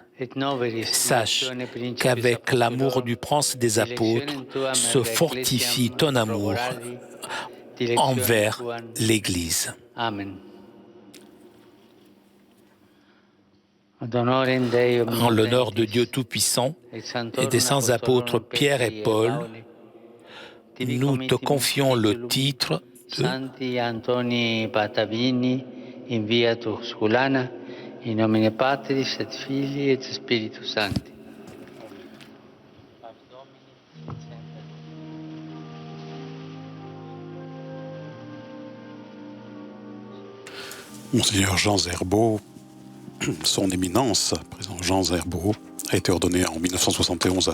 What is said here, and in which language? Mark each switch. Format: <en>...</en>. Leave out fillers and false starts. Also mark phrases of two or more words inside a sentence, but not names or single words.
<fr>Sache qu'avec l'amour du prince des apôtres se fortifie ton amour envers l'Église. Amen. En l'honneur de Dieu Tout-Puissant et des saints apôtres Pierre et Paul, nous te confions le titre de</fr> <la>Santi Antoni Patavini in via Tusculana, in nomine Patris et Filii et Spiritus Sancti.</la> <fr>Monseigneur Jean Zerbo, son éminence, président Jean Zerbo, a été ordonné en 1971 à</fr>